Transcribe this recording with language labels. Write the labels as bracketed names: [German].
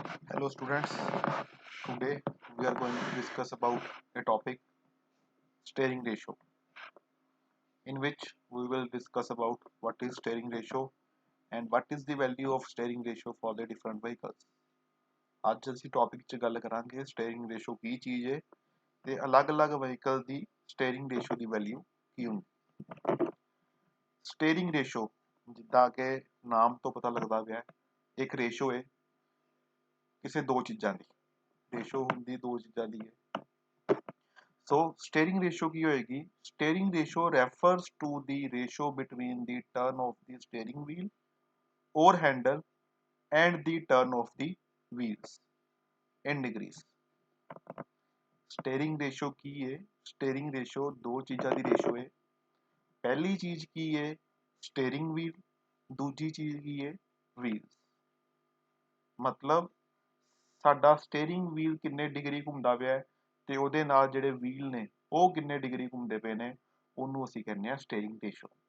[English] Hello students, today we are going to discuss about a topic steering ratio, in which we will discuss about what is steering ratio and what is the value of steering ratio for the different vehicles. [Punjabi] ਅੱਜ ਅਸੀਂ topic 'ਚ ਗੱਲ ਕਰਾਂਗੇ steering ratio ਕੀ ਚੀਜ਼ ਹੈ ਤੇ ਅਲੱਗ-ਅਲੱਗ vehicle ਦੀ steering ratio ਦੀ value ਕੀ ਹੁੰਦੀ। ਸਟੀਅਰਿੰਗ ਰੇਸ਼ੋ ਜਿੱਦਾਂ ਕਿ ਨਾਮ ਤੋਂ ਪਤਾ ਲੱਗਦਾ ਪਿਆ ਇੱਕ ਰੇਸ਼ੋ ਹੈ ਕਿਸੇ ਦੋ ਚੀਜ਼ਾਂ ਦੀ। ਰੇਸ਼ੋ ਹੁੰਦੀ ਦੋ ਚੀਜ਼ਾਂ ਦੀ ਹੈ। [English] So steering ratio [Punjabi] ਕੀ ਹੋਏਗੀ? [English] Steering ratio refers to the ratio between the turn of the steering wheel or handle and the turn of the wheels in degrees. [Punjabi] Steering ratio ਕੀ ਹੈ? Steering ratio ਦੋ ਚੀਜ਼ਾਂ ਦੀ ratio ਹੈ। ਪਹਿਲੀ ਚੀਜ਼ ਕੀ ਹੈ? Steering wheel, ਦੂਜੀ ਚੀਜ਼ ਕੀ ਹੈ? Wheels. ਮਤਲਬ ਸਾਡਾ ਸਟੀਅਰਿੰਗ ਵੀਲ ਕਿੰਨੇ ਡਿਗਰੀ ਘੁੰਮਦਾ ਪਿਆ ਤੇ ਉਹਦੇ ਨਾਲ ਜਿਹੜੇ ਵੀਲ ਨੇ ਉਹ ਕਿੰਨੇ ਡਿਗਰੀ ਘੁੰਮਦੇ ਪਏ ਨੇ, ਉਹਨੂੰ ਅਸੀਂ ਕਹਿੰਦੇ ਆ ਸਟੀਅਰਿੰਗ ਰੇਸ਼ੋ।